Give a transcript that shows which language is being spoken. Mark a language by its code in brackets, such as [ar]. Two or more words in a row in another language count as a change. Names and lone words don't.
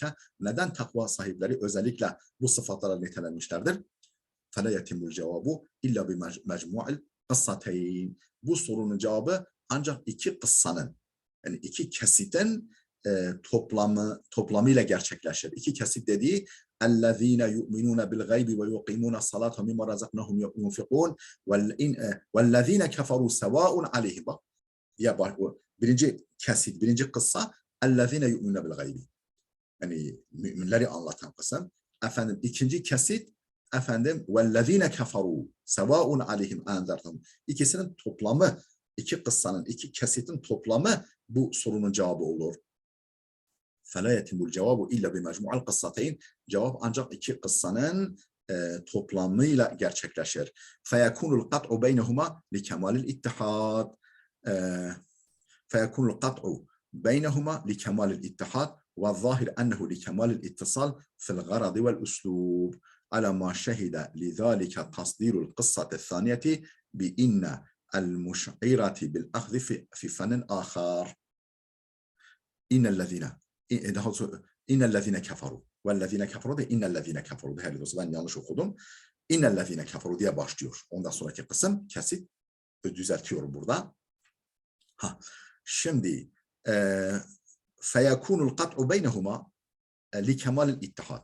[tr] Neden takva sahipleri özellikle bu sıfatlarla nitelenmişlerdir? [ar] فلا يتم الجواب إلا بمجموع القصتين. [tr] Bu sorunun cevabı ancak iki kıssanın yani iki kesitin toplamıyla gerçekleşir. İki kesit dediği [ar] اَلَّذ۪ينَ يُؤْمِنُونَ بِالْغَيْبِ وَيُقِيمُونَ الصَّلَاةَ مِمَّا رَزَقْنَاهُمْ يُنْفِقُونَ وَالَّذ۪ينَ كَفَرُوا سَوَاءٌ عَلَيْهِمْ. [tr] Bak, ya bak, birinci kesit, birinci kıssa [ar] اَلَّذ۪ينَ يُؤْمِنُونَ بِالْغَيْبِ. [tr] Yani müminleri anlatan kısım. Efendim ikinci kesit efendim [ar] وَالَّذ۪ينَ كَفَرُوا سَوَاءٌ عَلَيْهِمْ اَنْذَرْتَهُمْ. [tr] İkisinin toplamı, iki kıssanın, iki kesitin toplamı bu sorunun cevabı olur. [ar] فَلَا يَتِمُ الْجَوَابُ اِلَّا بِمَجْمُعَ الْقِصَّتَيْنِ. [tr] Cevap ancak iki kıssanın toplamıyla gerçekleşir. [ar] فَيَكُونُ الْقَطْعُ بَيْنَهُمَا لِكَمَالِ الْاِتِّحَادِ. فَيَكُونُ الْقَطْعُ بَيْنَهُمَا لِكَمَالِ الْاِتِّحَادِ وَالظَّاهِرْ أَنَّهُ لِكَمَالِ الْاِتِّصَالِ فِي الْغَرَضِ وَالْأُسْلُوبِ على ما شهد لذلك تصدير القصة الثانية بإن المشعرة بالأخذ في فن آخر. إن الذين كفروا. والذين كفروا [tr] de [ar] إن الذين كفروا. [tr] Değerli dostlar ben yanlış okudum. [ar] إن الذين كفروا [tr] diye başlıyor. Ondan sonraki kısım kesit düzeltiyorum burada. [ar] Şimdi فيكون القطع بينهما لكمال الاتحاد.